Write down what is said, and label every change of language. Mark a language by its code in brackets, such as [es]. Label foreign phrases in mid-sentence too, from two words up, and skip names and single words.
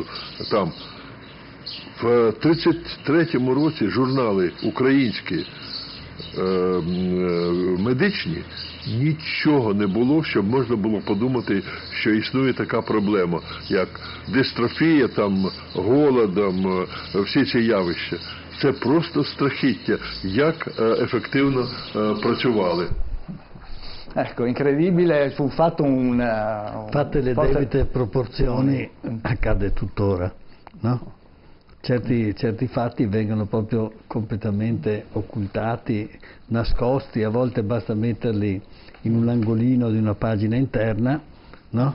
[uk] Там в 33-му році журнали українські медичні, нічого не було, щоб можна було подумати, що існує така проблема, як дистрофія, там, голодом, всі ці явища. Це просто страхіття, як ефективно працювали. [it] Ecco, incredibile, fu fatto fatte le debite proporzioni, accade tuttora, no? Certi fatti vengono proprio completamente occultati, nascosti, a volte basta metterli in un angolino di una pagina interna, no?